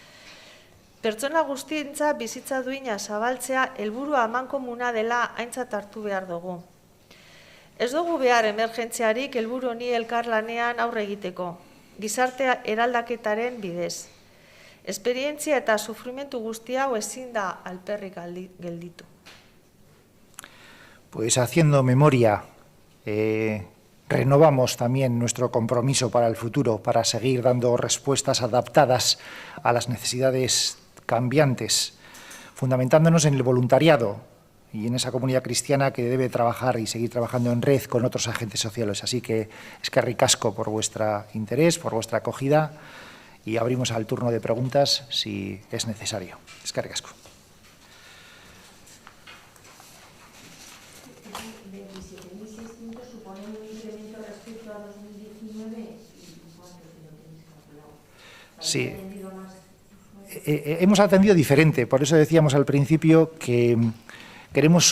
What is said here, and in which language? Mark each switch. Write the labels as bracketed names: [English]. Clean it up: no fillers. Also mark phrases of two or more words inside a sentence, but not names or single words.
[Basque] Pertsona guztientza bizitza duina zabaltzea helburua amankomuna dela aintzat hartu behar dugu. Ez dugu behar emergentziarik helburu honi elkarlanean aurre egiteko, gizarte eraldaketaren bidez. Esperientzia eta sufrimentu guzti hau ezin da alperrik gelditu. [Spanish] Pues haciendo memoria, renovamos también nuestro compromiso para el futuro, para seguir dando respuestas adaptadas a las necesidades cambiantes, fundamentándonos en el voluntariado y en esa comunidad cristiana que debe trabajar y seguir trabajando en red con otros agentes sociales. Así que [Basque] eskerrik asko [Spanish] por vuestro interés, por vuestra acogida, y abrimos al turno de preguntas si es necesario. [Basque] Eskerrik asko. [Spanish] Sí, hemos atendido diferente, por eso decíamos al principio que queremos